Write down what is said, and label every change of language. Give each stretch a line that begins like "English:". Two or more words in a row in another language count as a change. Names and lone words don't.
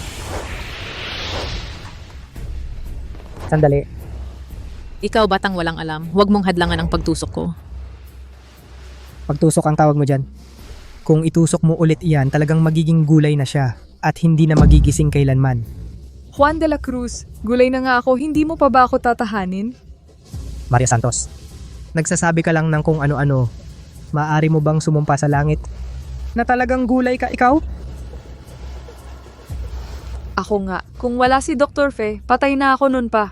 Filipino: Sandali. Ikaw, batang walang alam, huwag mong hadlangan ang pagtusok ko. Pagtusok ang tawag mo dyan. Kung itusok mo ulit iyan, talagang magiging gulay na siya at hindi na magigising kailanman. Juan de la Cruz, gulay na nga ako, hindi mo pa ba ako tatahanin? Maria Santos, nagsasabi ka lang ng kung ano-ano. Maaari mo bang sumumpa sa langit? Na talagang gulay ka ikaw? Ako nga, kung wala si Dr. Fe, patay na ako nun pa.